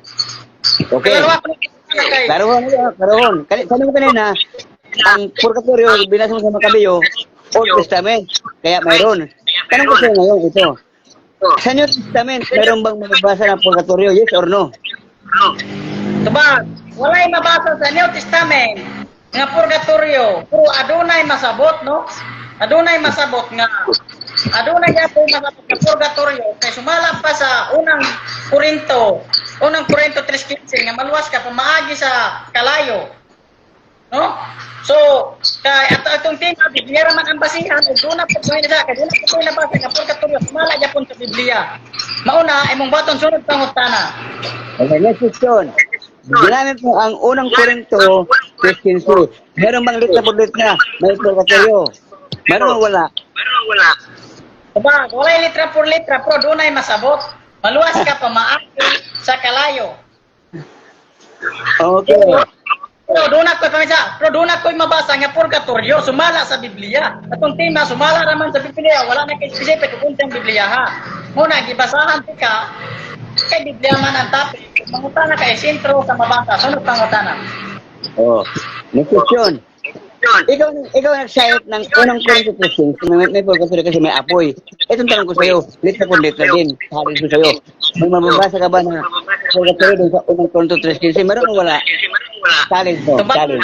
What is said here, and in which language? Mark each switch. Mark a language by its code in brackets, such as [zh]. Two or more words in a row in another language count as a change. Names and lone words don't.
[ceb] Okay. Dalawa ko kay. Karoon. [tl] Sabi mo kanina, ang purgatorio, binasa mo sa Makabiyo, [en] Old Testament, [tl] kaya mayroon. Tanong ko sa'yo ngayon, ito. Sa [en] New Testament, [tl] mayroon bang magbasa ng purgatorio, [en] yes or no? [ceb] Tubag, walay mabasa sa [en] New Testament [ceb] nga purgatorio. Pero adunay masabot, no? Adunay masabot nga. Adunay gyapon masabot nga purgatorio kay sumala pa sa unang Korinto 3:15 nga maluwas ka pamaagi sa kalayo. No? So, kay atong tema Biblia ra man ang basihan ug duna pa ko na kay duna pa ko nabasa nga purgatorio sumala gyapon sa Biblia. Mauna imong baton sunod pangutana. [en] Okay, next question. [ceb] Ginamit mo ang unang Korinto 15:2. [tl] Meron bang [es] letra por letra [tl] may purgatorio? Meron o wala? [ceb] Tubag, walay [es] letra por letra [ceb] pero dunay masabot. Maluwas ka pamaagi sa kalayo. Okay. Pero doon ako'y mabasa nga purgatorio, sumala sa Biblia. Atong tema, sumala raman sa Biblia, wala na kay specific kung unsang Biblia ha. Muna, gibasahan ti ka, kay Biblia man ang topic. Pangutana kay sentro sa mabasa. Sunod pangutana. [en] Oh. Next question. [tl] Ikaw nagsayot ng unang Corinto 13. May pagkakasya kasi may apoy. Itong tanong ko sa'yo, [es] letra po letra [tl] din. Sabi ko sa'yo, may mababasa ka ba na pagkakasya doon sa unang Corinto 13? Meron o wala? Challenge mo, challenge.